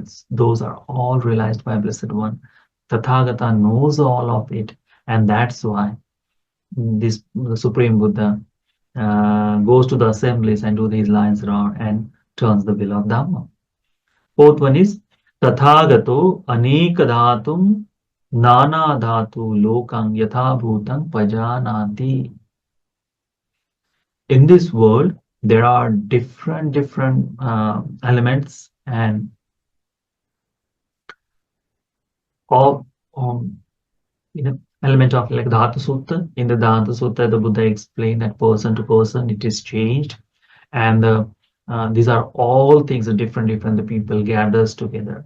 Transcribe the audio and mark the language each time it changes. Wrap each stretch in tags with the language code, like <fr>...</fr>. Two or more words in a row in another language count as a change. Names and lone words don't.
<en>Those are all realized by Blessed One. Tathagata knows all of it, and that's why this the Supreme Buddha goes to the assemblies and do these lines around and turns the wheel of Dhamma.</en> <pi>Fourth one is Tathagato Aneka Dhatum Nana Dhatu Lokang Yatha Bhutang Pajanati.</pi> <en>In this world, there are different elements and all element of like Dhatu Sutta. In the Dhatu Sutta, the Buddha explained that person to person it is changed, and these are all things that different the people gathers together.</en>